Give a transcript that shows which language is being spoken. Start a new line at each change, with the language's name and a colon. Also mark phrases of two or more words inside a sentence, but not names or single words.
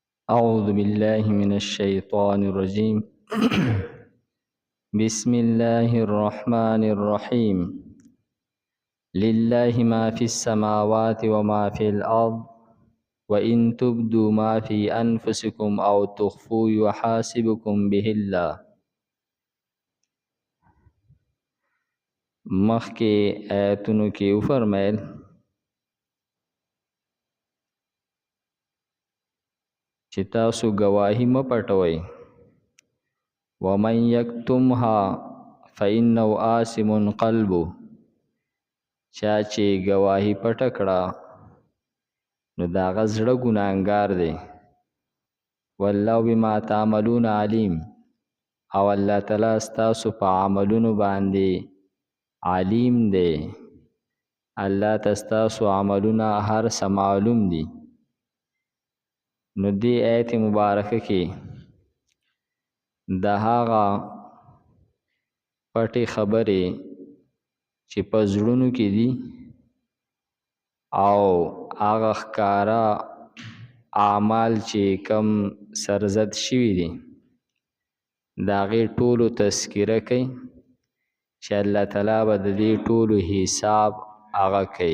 Arabic: أعوذ بالله من الشيطان الرجيم بسم الله الرحمن الرحيم لله ما في السماوات وما في الأرض وإن تبدوا ما في أنفسكم أو تخفوا يحاسبكم به الله.
Pashto: مخکې آیتونو کې وفرمایل چې تاسو گواهی مه پټوئ،
Arabic: ومن یکتمها فإنه آثم قلبه،
Pashto: چا چې گواهی پټه کړه نو د هغه زړه ګناهګار دی.
Arabic: والله بما تعملون علیم،
Pashto: او الله تعالی ستاسو په عملونو باندې علیم دی. الله ته ستاسو عملونه هر څه معلوم دي. نو دې آیت مبارکه کې د هغه پټې خبرې چې په زړونو کې دي او هغه ښکارا اعمال چې کم سرزد شوي دي د هغې ټولو تذکره کوي چې الله تعالی به د دې ټولو حساب هغه کوي.